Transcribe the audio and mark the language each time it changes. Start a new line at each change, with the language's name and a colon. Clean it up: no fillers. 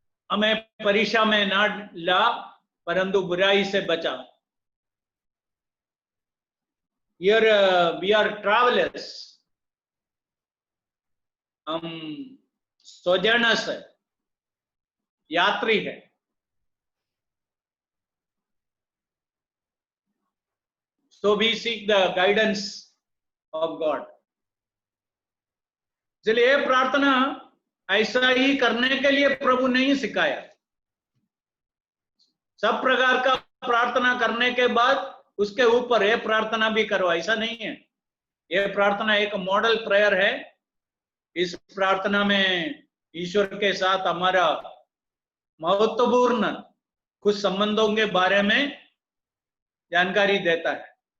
Hindi: हमें परीक्षा में ना ला, परंतु बुराई से बचा।
English: Here we are travelers,
Hindi: हम सोजर्नर्स है, यात्री है।
English: So we seek the guidance of God.
Hindi: इसलिए प्रार्थना ऐसा ही करने के लिए प्रभु नहीं सिखाया। सब प्रकार का प्रार्थना करने के बाद उसके ऊपर ये प्रार्थना भी करो, ऐसा नहीं है। ये प्रार्थना एक मॉडल प्रेयर है। इस प्रार्थना में ईश्वर के साथ हमारा महत्वपूर्ण कुछ संबंधों के बारे में जानकारी देता है।